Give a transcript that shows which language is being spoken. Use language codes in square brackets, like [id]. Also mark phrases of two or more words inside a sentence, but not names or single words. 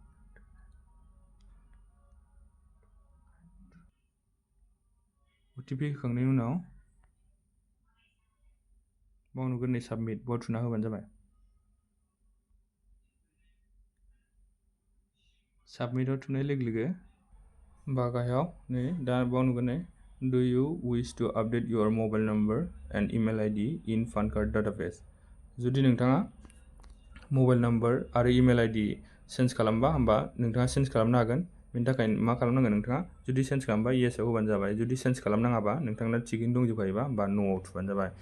[brx] OTP होखांनायनि उनाव बाव नुगोन साबमिट, बाव थुना होबानो जाबाय। साबमिटआव थुनाय लोगो लोगो गाहायाव दा बाव नुगोन [en] do you wish to update your mobile number and email ID in PAN card database. [brx] जुदि नोंथाङा [en] mobile number [brx] आरो [en] email ID change [brx] खालामबा, होमबा नोंथाङा चेन्ज खालामनो हागोन। बेनि थाखाय मा खालामनांगोन नोंथाङा, जुदि चेन्ज खालामबा येसआव होबानो जाबाय। जुदि चेन्ज खालामनाङाबा, नोंथांना थिगैनो दंजोबखायोबा, होमबा न'आव थुबानो जाबाय।